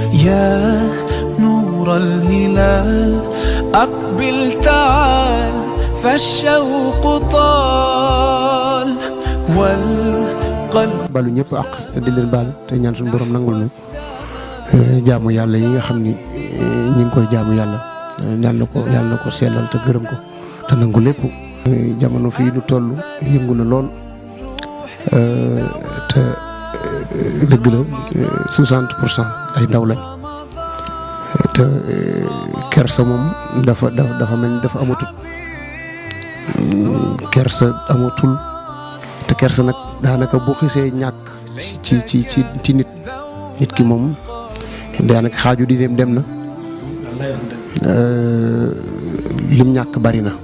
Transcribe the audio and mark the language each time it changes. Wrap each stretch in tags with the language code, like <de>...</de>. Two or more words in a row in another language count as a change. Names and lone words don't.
<ar>يا نور الهلال أقبل تعال فالشوق طال والقلب</ar> <wo>balu ñëpp ak te di leen baal te ñaan suñu borom nangul ñu jaamu yàlla yi nga xam ni ñu ngi koy jaamu yàlla yàlla na ko sellal te gërëm ko te nangu lépp. jamono fii nu toll yëngu na lool te dëgg la 60% ay ndaw lañ te kersa moom dafa mel ni dafa amatul kersa amatul te kersa nag daanaka bu xisee ñàkk ci nit ki moom daanaka xaaju di dem na lim ñàkk bari na.</wo>